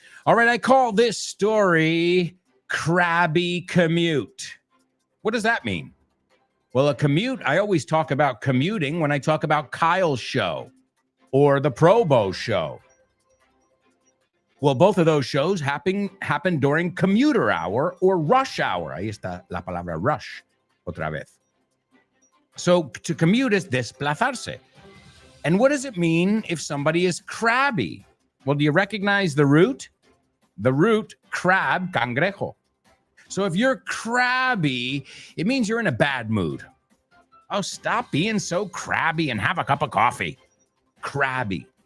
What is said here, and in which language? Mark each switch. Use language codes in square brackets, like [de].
[en] All right, I call this story Crabby Commute. What does that mean? Well, a commute, I always talk about commuting when I talk about Kyle's show or the Probo show. Well, both of those shows happen during commuter hour or rush hour. [es] Ahí está la palabra rush, otra vez. [en] So to commute is desplazarse. And what does it mean if somebody is crabby? Well, do you recognize the root? The root, crab, cangrejo. So if you're crabby, it means you're in a bad mood. Oh, stop being so crabby and have a cup of coffee. Crabby.